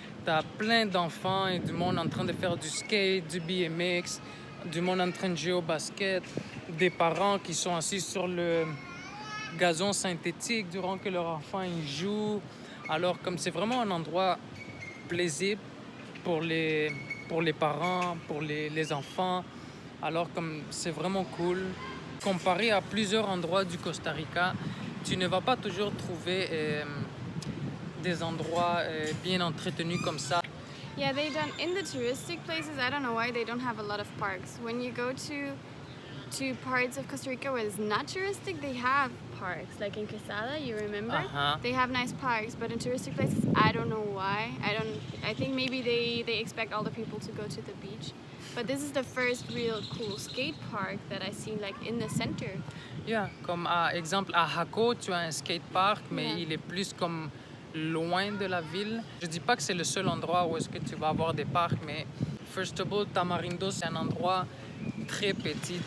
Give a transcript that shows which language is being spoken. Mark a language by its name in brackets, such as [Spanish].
[French] Tu as plein d'enfants et du monde en train de faire du skate, du BMX, du monde en train de jouer au basket, des parents qui sont assis sur le gazon synthétique durant que leur enfant y joue. Alors, comme c'est vraiment un endroit plaisible pour les pour les parents, pour les enfants. Alors, comme c'est vraiment cool. Comparé à plusieurs endroits du Costa Rica, tu ne vas pas toujours trouver des endroits bien entretenus comme ça. [English] Yeah, they don't, in the touristic places, I don't know why they don't have a lot of parks. When you go to parts of Costa Rica where it's not touristic, they have parks. Like in Quesada, you remember? Uh-huh. They have nice parks, but in touristic places, I don't know why. I think maybe they expect all the people to go to the beach. But this is the first real cool skate park that I see like in the center. [French] Yeah, comme exemple à Jaco, tu as un skate park, mais [English] Yeah. [French] il est plus comme loin de la ville. Je dis pas que c'est le seul endroit où est-ce que tu vas avoir des parcs, mais [English] first of all, [French] Tamarindo, c'est un endroit très petit.